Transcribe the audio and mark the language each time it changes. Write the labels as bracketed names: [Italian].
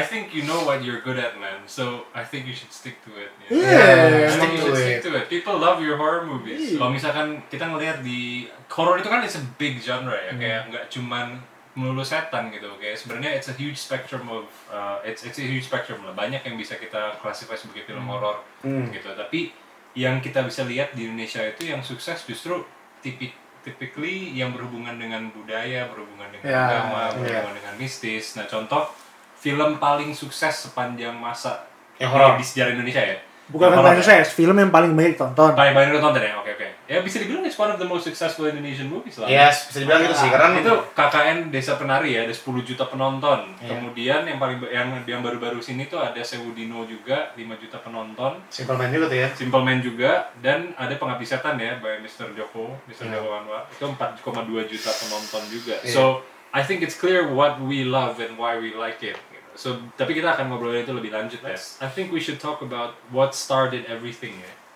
[English] I think you know what you're good at man, so I think you should stick to it. Yeah, Stick stick to to it. People love your horror movies. [Indonesian] Kalau misalkan kita ngelihat di horror itu kan [English] it's a big genre [Indonesian] ya, kayak nggak cuman melulu setan gitu. Kayak sebenarnya [English] it's a huge spectrum [Indonesian] of it's a huge spectrum lah. Banyak yang bisa kita classify sebagai film horror gitu. Tapi yang kita bisa lihat di Indonesia itu yang sukses justru typically yang berhubungan dengan budaya, berhubungan dengan agama, berhubungan dengan mistis. Nah, contoh film paling sukses sepanjang masa Yang horor di sejarah Indonesia ya. Bukan yang paling sukses, film yang paling banyak ditonton. Paling ditonton ya, oke. Ya bisa dibilang [English] it's one of the most successful Indonesian movies lah. [Indonesian] Yes, bisa dibilang gitu sih, karena itu KKN Desa Penari ya, ada 10 juta penonton. Kemudian yang paling yang baru-baru sini tuh ada Sewu Dino juga, 5 juta penonton. Simple Man juga tuh ya. Simple Man juga, dan ada Pengabdi Setan ya, by Mr. Joko Anwar. Itu 4,2 juta penonton juga. [English] So, I think it's clear what we love and why we like it. [Indonesian] So, tapi kita akan ngobrolin itu lebih lanjut ya. [English] I think we should talk about what started everything ya.